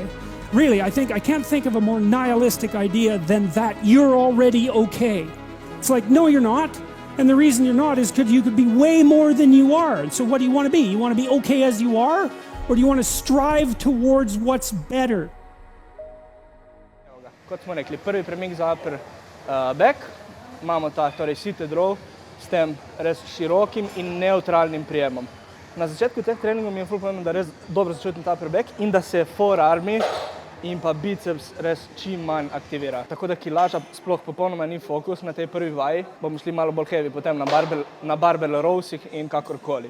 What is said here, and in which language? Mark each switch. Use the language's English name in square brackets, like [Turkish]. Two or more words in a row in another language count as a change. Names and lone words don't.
[English] Really, I can't think of a more nihilistic idea than that you're already okay. It's like, no, you're not. And the reason you're not is because you could be way more than you are. And so what do you want to be? You want to be okay as you are? Or do you want to strive towards what's better? [Slovenian] Kot smo rekli, prvi premik za [English] upper back, [Slovenian] imamo ta torej [English] seated row [Slovenian] s tem res širokim in neutralnim prijemom. Na začetku teh treningov mi je ful pomembno, da res dobro začutim ta [English] upper back [Slovenian] in da se forearmi in pa biceps res čim manj aktivira. Tako da kilaža sploh popolnoma ni fokus na tej prvi vaji, bomo šli malo bolj heavy potem na [English] barbell rowsih [Slovenian] in kakorkoli.